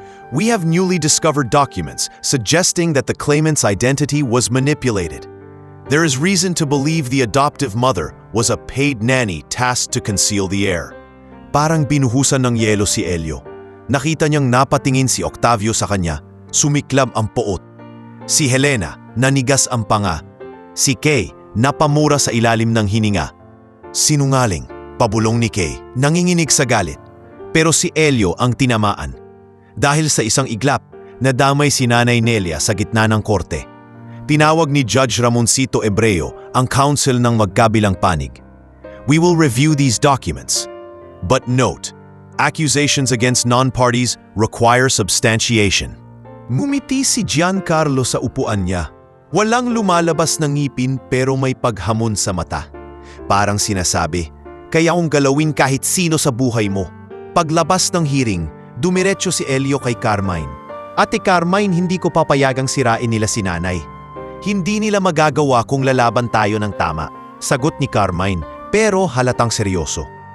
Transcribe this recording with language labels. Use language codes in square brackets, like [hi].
[en] We have newly discovered documents suggesting that the claimant's identity was manipulated. There is reason to believe the adoptive mother was a paid nanny tasked to conceal the heir. [tl] Parang binuhusan ng yelo si Elio. Nakita niyang napatingin si Octavio sa kanya, sumiklab ang poot. Si Helena, nanigas ang panga. Si Kay, napamura sa ilalim ng hininga. Sinungaling, pabulong ni Kay, nanginginig sa galit. Pero si Elio ang tinamaan. Dahil sa isang iglap, nadamay si Nanay Nelia sa gitna ng korte. Tinawag ni Judge Ramoncito Ebreo ang counsel ng magkabilang panig. [en] We will review these documents. But note, accusations against non-parties require substantiation. [tl] Ngumiti si Giancarlo sa upuan niya. Walang lumalabas ng ngipin pero may paghamon sa mata. Parang sinasabi, kaya kong galawin kahit sino sa buhay mo. Paglabas ng hearing, dumiretso si Elio kay Carmine. Ate Carmine, hindi ko papayagang sirain nila si nanay. Hindi nila magagawa kung lalaban tayo ng tama, sagot ni Carmine, pero halatang seryoso.